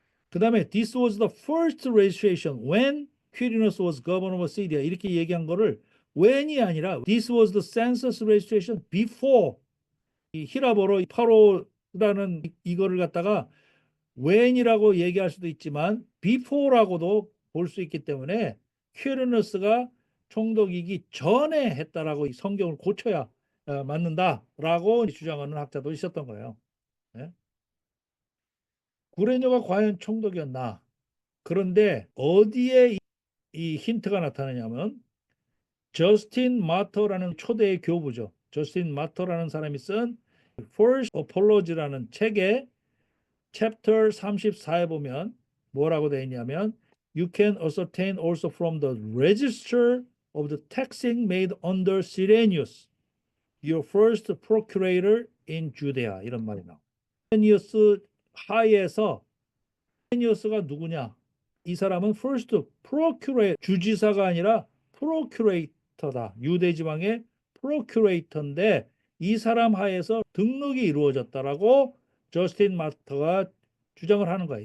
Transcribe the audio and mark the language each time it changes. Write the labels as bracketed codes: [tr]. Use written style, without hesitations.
[ko] 그 다음에 [en] this was the first registration when Quirinius was governor of Syria [ko] 이렇게 얘기한 거를 when이 아니라 [en] this was the census registration before [ko] 이 히라보로 파로라는 이거를 갖다가 when이라고 얘기할 수도 있지만 before라고도 볼 수 있기 때문에 퀴리누스가 총독이기 전에 했다라고 성경을 고쳐야 맞는다라고 주장하는 학자도 있었던 거예요. 네? 구레뇨가 과연 총독이었나? 그런데 어디에 이 힌트가 나타나냐면 저스틴 마터라는 초대의 교부죠. 저스틴 마터라는 사람이 쓴 First Apology라는 책의 챕터 34에 보면 뭐라고 되어 있냐면 [en] You can ascertain also from the register of the taxing made under Cyrenius, your first procurator in Judea [ko] 이런 말이 나와요. 시레니우스 하에서 시레니우스가 누구냐? 이 사람은 first procurator 주지사가 아니라 procurator다. 유대 지방의 procurator인데 이 사람 하에서 등록이 이루어졌다라고 저스틴 마터가 주장을 하는 거예요.